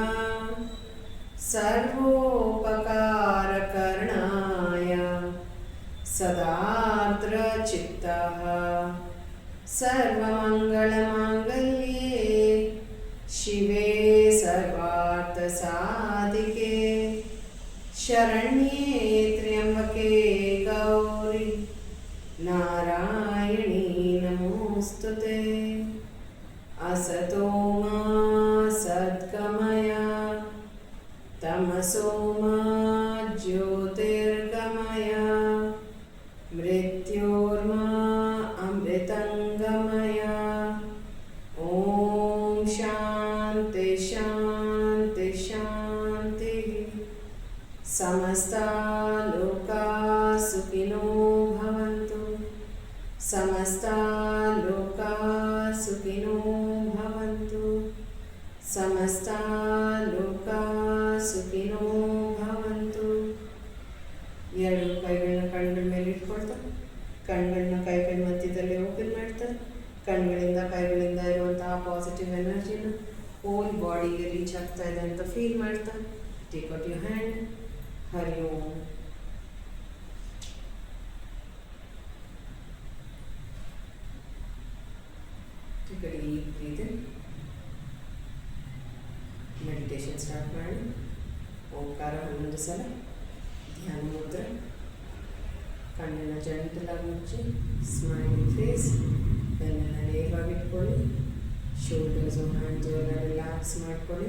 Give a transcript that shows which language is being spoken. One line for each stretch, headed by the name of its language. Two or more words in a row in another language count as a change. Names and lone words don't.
Sanskrit: ಸರ್ವೋಪಕಾರಕರ್ಣಾಯ ಸದಾರ್ದ್ರ ಚಿತ್ತಃ ಸರ್ವಮಂಗಳಮಾಂಗಲ್ಯೇ ಶಿವೆ ಸರ್ವಾರ್ಥ ಸಾಧಿಕೆ ಶರಣ್ಯೇ ತ್ರ್ಯಂಬಕೆ ಗೌರಿ ನಾರಾಯಣೀ ನಮೋಸ್ತುತೆ. ಅಸತೋ ಮಾ ಸದ್ಗಮಯ ತಮಸೋ ಮಾ ಜ್ಯೋತಿರ್ಗಮಯ ಮೃತ್ಯೋರ್ಮಾ ಅಮೃತಂಗಮಯ. ಓಂ ಶಾಂತಿ ಶಾಂತಿ ಶಾಂತಿ. ಸಮಸ್ತ ಲೋಕಾ ಸುಖಿನೋ ಭವಂತು. ಸಮಸ್ತ ಲೋಕಾ ಸುಖಿನೋ ಭವಂತು. ಸಮಸ್ತ ಲೋಕಾ ಸುಖಿನೋ ಭವಂತು.
Kannada: ಎರಡು ಕೈಗಳನ್ನ ಕಣ್ಣುಗಳ ಮೇಲೆ ಇಟ್ಕೊಳ್ತಾ ಕಣ್ಗಳನ್ನ ಕೈಗಳ ಮಧ್ಯದಲ್ಲಿ ಓಪನ್ ಮಾಡ್ತಾ ಕಣ್ಗಳಿಂದ ಕೈಗಳಿಂದ ಇರುವಂತಹ
English: positive energy whole body
Kannada: ರೀಚ್ ಆಗ್ತಾ ಇದೆ ಅಂತ ಫೀಲ್ ಮಾಡ್ತಾ
English: take out your hand.
Sanskrit: ಹರಿ ಓಂ.
English: Take a deep breath in. meditation start
Kannada: ಮಾಡಿ. ಓಂಕಾರ 11 ಸಲ. ಧ್ಯಾನ ಮುದ್ರೆ. ಕಣ್ಣನ್ನು ಜಂಟಲಾಗಿ ಮುಚ್ಚಿ
English: smiling face.
Kannada: ಬೆನ್ನನ್ನು ನೇರವಾಗಿ ಇಟ್ಕೊಳ್ಳಿ.
English: shoulders hands
Kannada: ಎಲ್ಲ ರಿಲ್ಯಾಕ್ಸ್ ಮಾಡ್ಕೊಳ್ಳಿ.